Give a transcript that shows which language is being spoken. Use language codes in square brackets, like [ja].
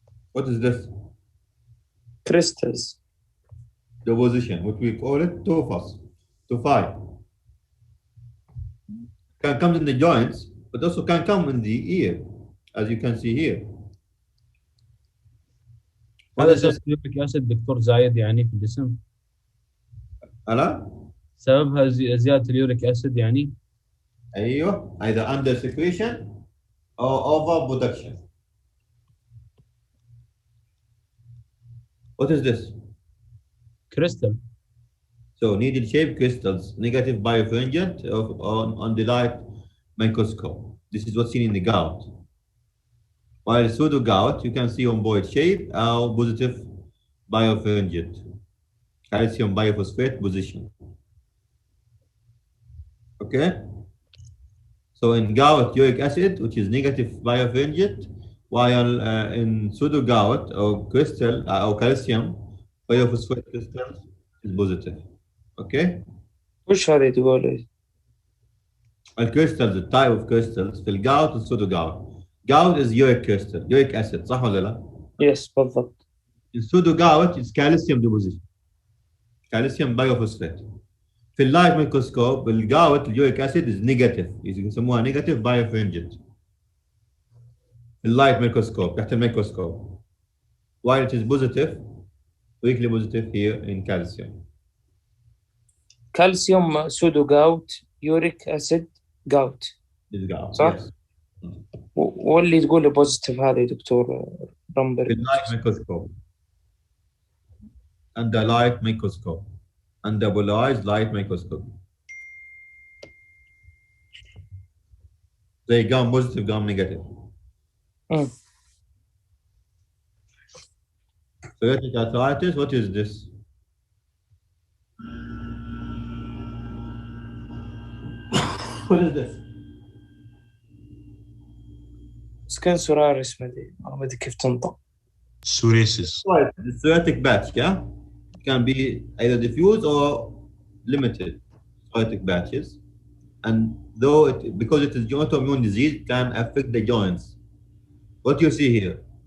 [en] What is this? Crystals. Deposition, what we call it tophi. Can come in the joints, but also can come in the ear, as you can see here. What [ar] هذا [en] is this? [ar] سبب اليوريك اسيد دكتور زايد يعني في الجسم. ألا؟ سببها زيادة اليوريك اسيد يعني. أيوه، [en] either under secretion or over production. What is this? Crystal. So needle-shaped crystals, negative birefringent on the light microscope. This is what's seen in the gout. While pseudo gout, you can see rhomboid shape or positive birefringent, calcium biophosphate position. Okay? So in gout, uric acid, which is negative birefringent, while in pseudo gout or crystal or calcium biophosphate crystals is positive. Okay? [ar] وش هذه تقول؟ الكريستالز التايب اوف كريستالز في الجاوت والسودو جاوت. [en] gout is uric crystal, uric acid [ar] صح ولا لا؟ يس بالضبط. [en] السودو gout is calcium deposition. calcium biphosphate. [ar] في اللايت ميكروسكوب الجاوت اليوريك اسيد [en] is negative, [ar] يسموها negative birefringent. في اللايت ميكروسكوب تحت الميكروسكوب. [en] While it is positive, weakly positive here in calcium. [ar] كالسيوم سودو جاوت، يوريك اسيد جاوت. [en] This gout, [ar] صح؟ [en] yes. [ar] واللي تقول لي بوزيتيف هذا يا دكتور رامبر. في اللايت ميكروسكوب. [en] Under light microscope. Under polarized light microscope. They gum positive, gum negative. Psoriatic arthritis, what is this? What is this? [ar] سكن سوراريس، ما ادري كيف تنطق. [en] Psoriasis. Right, the psoriatic patch, yeah? It can be either diffuse or limited psoriatic patches. And though because it is autoimmune disease, it can affect the joints. What you see here?